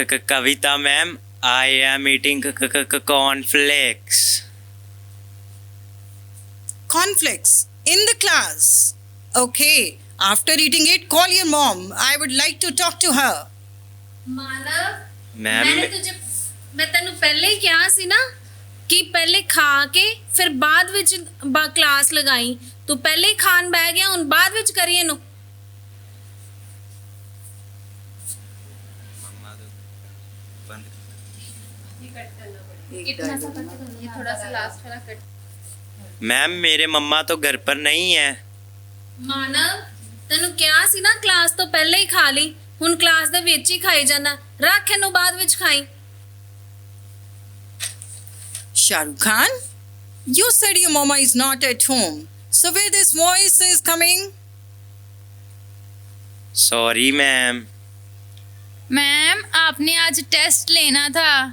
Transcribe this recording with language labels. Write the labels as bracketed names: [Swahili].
[English] Kavita ma'am, I am eating cornflakes. Cornflakes in the class. Okay, after eating it, call your mom. I would like to talk to her. [Punjabi] Manav, [English] Ma'am, [Punjabi] ਮੈਂ ਤੈਨੂੰ ਪਹਿਲੇ ਹੀ ਕਿਹਾ ਸੀ ਨਾ ਕਿ ਪਹਿਲੇ ਖਾ ਕੇ ਫਿਰ ਬਾਅਦ ਵਿੱਚ ਕਲਾਸ ਲਗਾਈ। ਤੂੰ ਪਹਿਲੇ ਹੀ ਖਾਣ ਬਹਿ ਗਿਆ, ਹੁਣ ਬਾਅਦ ਵਿੱਚ ਕਰੀ ਇਹਨੂੰ। [Hindi] मैम मेरे मम्मा तो घर पर नहीं है। [Punjabi] ਮਾਨਵ, ਤੈਨੂੰ ਕਿਹਾ ਸੀ ਨਾ ਕਲਾਸ ਤੋਂ ਪਹਿਲੇ ਹੀ ਖਾ ਲਈ, ਹੁਣ ਕਲਾਸ ਦੇ ਵਿੱਚ ਹੀ ਖਾਈ ਜਾਂਦਾ। ਰੱਖ ਇਹਨੂੰ ਬਾਅਦ ਵਿੱਚ ਖਾਈ। [English] Shah Rukh Khan, you said your mama is not at home. So where this voice is coming? [Hindi] Sorry ma'am. Ma'am, आपने आज टेस्ट लेना था।